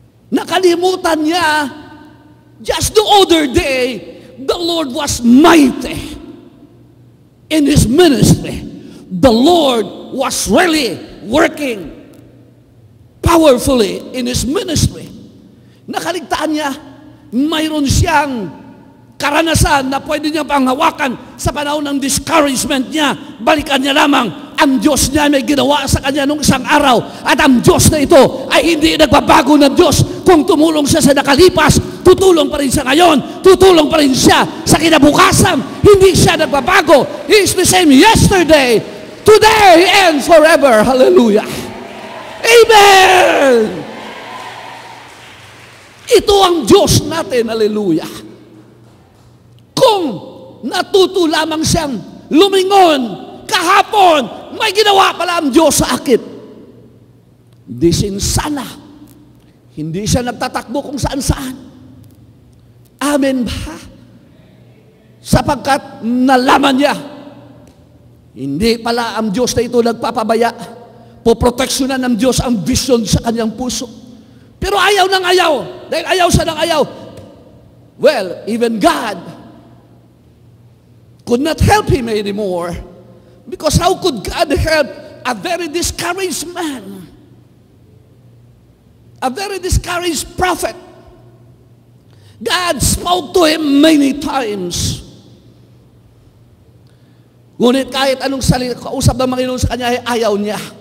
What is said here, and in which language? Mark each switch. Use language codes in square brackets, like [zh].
[tl] Nakalimutan niya, [en] just the other day, the Lord was mighty in His ministry. The Lord was really working powerfully in His ministry. [tl] Nakaligtaan niya, mayroon siyang karanasan na pwede niya panghawakan sa panahon ng discouragement niya. Balikan niya lamang, ang Diyos niya may ginawa sa kanya nung isang araw. At ang Diyos na ito ay hindi nagbabago ng Diyos. Kung tumulong siya sa nakalipas, tutulong pa rin siya ngayon. Tutulong pa rin siya sa kinabukasan. Hindi siya nagbabago. [en] He is the same yesterday, today, and forever. Hallelujah. Amen. [tl] Ito ang Diyos natin. Hallelujah. Kung natuto lamang siyang lumingon kahapon, may ginawa pala ang Diyos sa akin. Disin sana, hindi siya nagtatakbo kung saan-saan. Amen ba? Sapagkat nalaman niya, hindi pala ang Diyos na ito nagpapabaya. Poproteksyonan ng Diyos ang vision sa kanyang puso. Pero ayaw ng ayaw. Dahil ayaw siya ng ayaw. [en] Well, even God could not help him anymore. Because how could God help a very discouraged man? A very discouraged prophet. God spoke to him many times. [tl] Ngunit kahit anong salita, kausap ng Panginoon sa kanya, ayaw niya.